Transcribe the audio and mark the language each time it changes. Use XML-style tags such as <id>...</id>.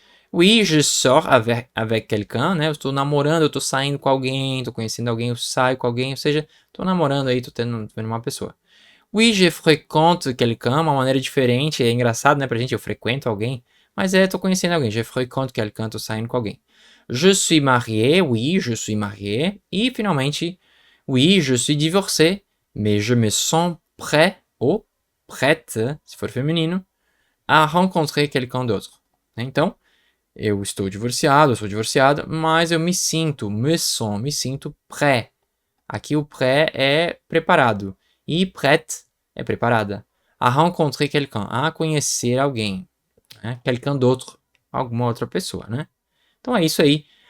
<fr>Oui, je sors avec quelqu'un,</fr> <pt>né? Eu estou namorando, eu estou saindo com alguém, estou conhecendo alguém, eu saio com alguém, ou seja, estou namorando aí, estou tendo uma pessoa.</pt> <fr>Oui, je fréquente quelqu'un,</fr> <pt>uma maneira diferente, é engraçado, né, pra gente, eu frequento alguém, mas estou conhecendo alguém,</pt> <fr>je fréquente quelqu'un,</fr> <pt>estou saindo com alguém.</pt> <fr>Je suis marié, oui, je suis marié.</fr> <pt>E, finalmente,</pt> <fr>oui, je suis divorcé, mais je me sens prêt, ou prête,</fr> <pt>se for feminino,</pt> <fr>à rencontrer quelqu'un d'autre.</fr> <pt>Então, eu estou divorciado, eu sou divorciada, mas eu me sinto prêt. Aqui o prêt é preparado. E prête é preparada.</pt> <fr>À rencontrer quelqu'un,</fr> <pt>a conhecer alguém. Né?</pt> <fr>Quelqu'un d'autre,</fr> <pt>alguma outra pessoa, né? Então é isso aí.</pt>